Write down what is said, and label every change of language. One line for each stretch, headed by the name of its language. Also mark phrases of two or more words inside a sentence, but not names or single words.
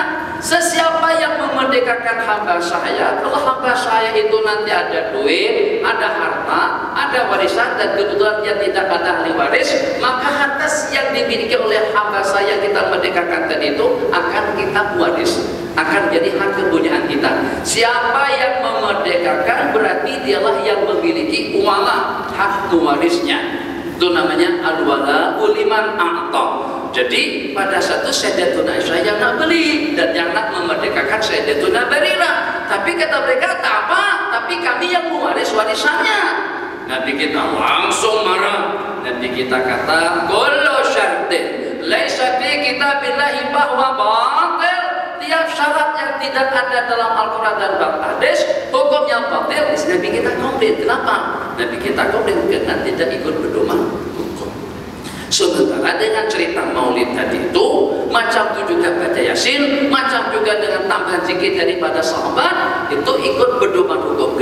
Malay: Sesiapa yang memerdekakan hamba saya, kalau hamba saya itu nanti ada duit, ada harta, ada warisan dan kebetulan dia tidak ada ahli waris, maka harta yang dimiliki oleh hamba saya kita merdekakan tadi itu akan kita waris, akan jadi hak kepunyaan kita. Siapa yang memerdekakan berarti dialah yang memiliki wala, hak mewarisnya.
Arabic: Itu namanya الولاء لمن أعتق.
Malay: Jadi pada satu Sayyidatuna Aisyah yang nak beli dan yang nak memerdekakan Sayyidatuna Barirah. Tapi kata mereka tak apa, tapi kami yang mewaris warisannya. Nabi kita langsung marah. Nabi kita kata,
Arabic: كل شرط ليس في كتاب الله فهو باطل.
Malay: Tiap syarat yang tidak ada dalam Al-Quran dan hadis hukumnya batil. Nabi kita komplain. Kenapa? Nabi kita komplain karena tidak ikut pedoman hukum. Sementara dengan cerita maulid tadi itu, macam itu juga baca Yasin, macam juga dengan tambahan zikir daripada sahabat, itu ikut pedoman hukum.